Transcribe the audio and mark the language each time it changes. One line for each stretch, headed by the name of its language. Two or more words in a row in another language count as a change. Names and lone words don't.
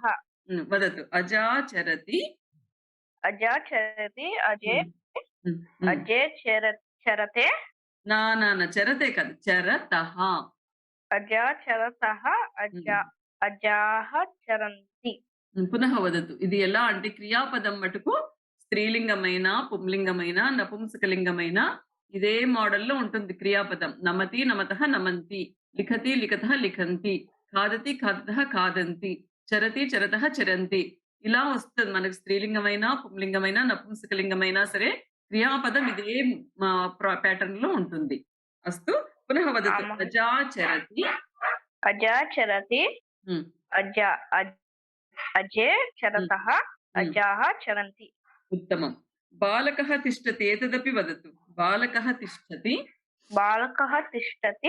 Sanskrit: वदतु. अजा चरति अजा चरति अजे अजे चरते. न न न चरते काదు. चरतः. अजा चरतः अजा अजाः चरन्ति పునః వదతు.
Telugu: ఇది ఎలా అంటే క్రియాపదం మటుకు స్త్రీలింగమైన, పుంలింగమైన, నపుంసకలింగమైన ఇదే మోడల్‌లో ఉంటుంది క్రియాపదం.
Sanskrit: నమతి, నమతః, నమంతి. లిఖతి, లిఖతః, లిఖంతి. ఖాదతి, ఖాదతః, ఖాదంతి. చరతి, చరతః, చరంతి.
Telugu: ఇలా వస్తది మనకు స్త్రీలింగమైన, పుంలింగమైన, నపుంసకలింగమైనా సరే క్రియాపదం ఇదే ప్యాటర్న్‌లో ఉంటుంది.
Sanskrit: అస్తు పునః వదతు. आमः అజా చరతి. अजा चरति హ్మ్. अजा अजे హ్మ్. चरतः హ్మ్. अजाः चरन्ति उत्तमं. बालकः तिष्ठति एतदपि वदतु. बालकः तिष्ठति. बालकः तिष्ठति